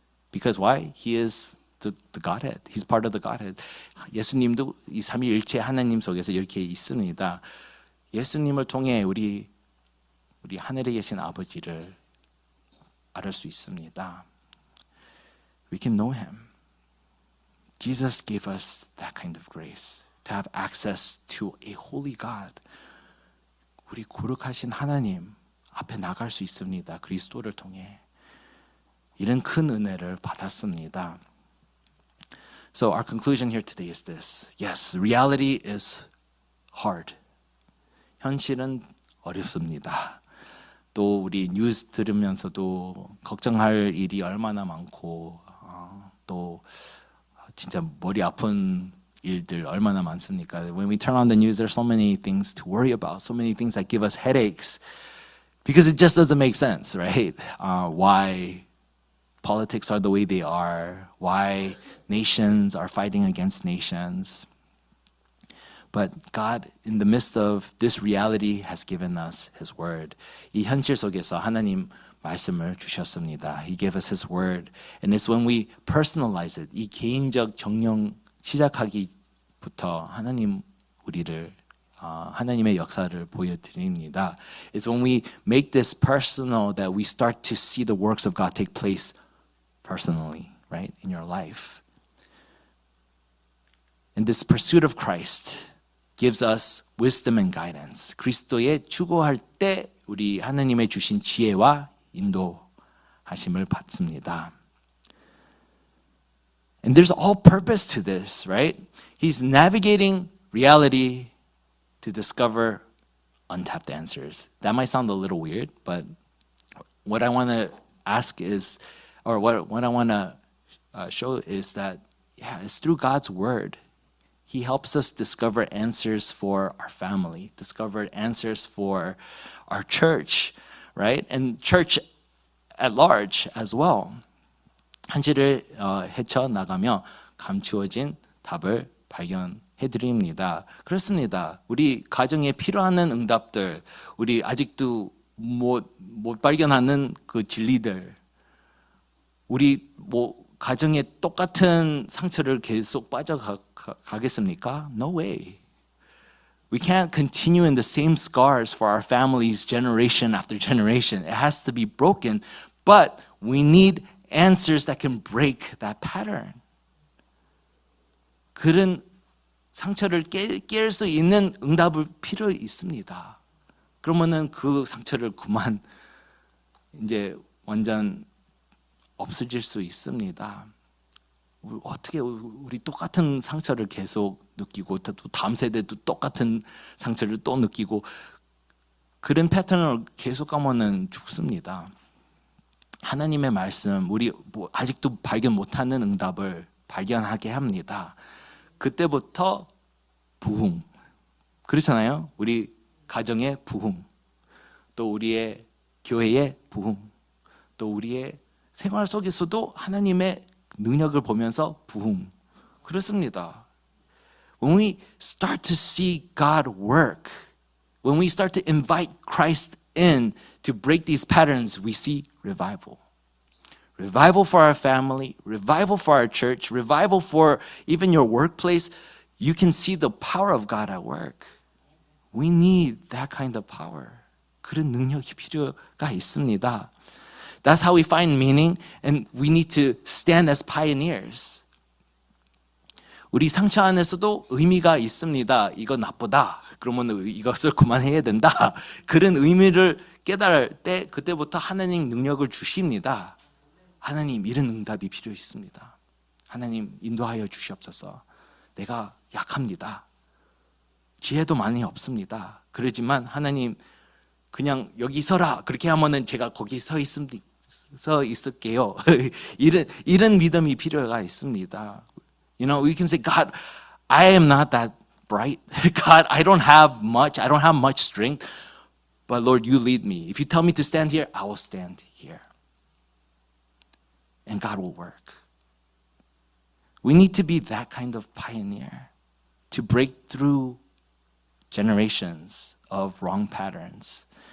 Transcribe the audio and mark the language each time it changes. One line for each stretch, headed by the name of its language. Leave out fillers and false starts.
English: Because why? He is the Godhead. He's part of the Godhead.
Korean: 예수님도 이 삼위일체 하나님 속에서 이렇게 있습니다. 예수님을 통해 우리 하늘에 계신 아버지를 알을 수 있습니다.
English: We can know Him. Jesus gave us that kind of grace to have access to a holy God.
Korean: 우리 거룩하신 하나님 앞에 나갈 수 있습니다. 그리스도를 통해. 이런 큰 은혜를 받았습니다.
English: So our conclusion here today is this. Yes, reality is hard.
Korean: 현실은 어렵습니다. 또 우리 뉴스 들으면서도 걱정할 일이 얼마나 많고 또 진짜 머리 아픈 일들 얼마나 많습니까?
English: When we turn on the news, there's so many things to worry about, so many things that give us headaches because it just doesn't make sense, right? Why politics are the way they are, why nations are fighting against nations. But God, in the midst of this reality, has given us His Word.
Korean: 이 현실 속에서 하나님 말씀을 주셨습니다.
English: He gave us His Word. And it's when we personalize it,
Korean: 이 개인적 정령 시작하기부터 하나님 우리를 하나님의 역사를 보여드립니다.
English: It's when we make this personal that we start to see the works of God take place personally, right, in your life. And this pursuit of Christ gives us wisdom and guidance.
Korean: 그리스도의 추구할 때 우리 하나님의 주신 지혜와 인도하심을 받습니다.
English: And there's all purpose to this, right? He's navigating reality to discover untapped answers. That might sound a little weird, but what I want to ask is, or what I want to show is that, yeah, it's through God's word. He helps us discover answers for our family, discover answers for our church, right? And church at large as well.
Korean: 한지를 헤쳐나가며 감추어진 답을 발견해 드립니다. 그렇습니다. 우리 가정에 필요한 응답들, 우리 아직도 못 발견하는 그 진리들, 우리 가정에 똑같은 상처를 계속 빠져가겠습니까?
English: No way. We can't continue in the same scars for our families generation after generation. It has to be broken, but we need answers that can break that pattern.
Korean: 그런 상처를 깰 수 있는 응답을 필요 있습니다. 그러면은 그 상처를 그만 이제 완전 없어질 수 있습니다. 어떻게 우리 똑같은 상처를 계속 느끼고 또 다음 세대도 똑같은 상처를 또 느끼고 그런 패턴을 계속 가면은 죽습니다. 하나님의 말씀, 우리 아직도 발견 못하는 응답을 발견하게 합니다. 그때부터 부흥, 그렇잖아요. 우리 가정의 부흥, 또 우리의 교회의 부흥, 또 우리의 생활 속에서도 하나님의 능력을 보면서 부흥. 그렇습니다.
English: When we start to see God work, when we start to invite Christ in to break these patterns, we see revival. Revival for our family, revival for our church, revival for even your workplace. You can see the power of God at work. We need that kind of power.
Korean: 그런 능력이 필요가 있습니다.
English: That's how we find meaning, and we need to stand as pioneers.
Korean: 우리 상처 안에서도 의미가 있습니다. 이거 나쁘다. 그러면 이것을 그만해야 된다. 그런 의미를 깨달을 때 그때부터 하나님 능력을 주십니다. 하나님 이런 응답이 필요 있습니다. 하나님 인도하여 주시옵소서. 내가 약합니다. 지혜도 많이 없습니다. 그러지만 하나님 그냥 여기 서라. 그렇게 하면은 제가 거기 서 있을게요. 이런 믿음이 필요가 있습니다.
English: You know, we can say, God, I am not that bright. God, I don't have much strength. But Lord, you lead me. If you tell me to stand here, I will stand here. And God will work. We need to be that kind of pioneer to break through generations of wrong patterns.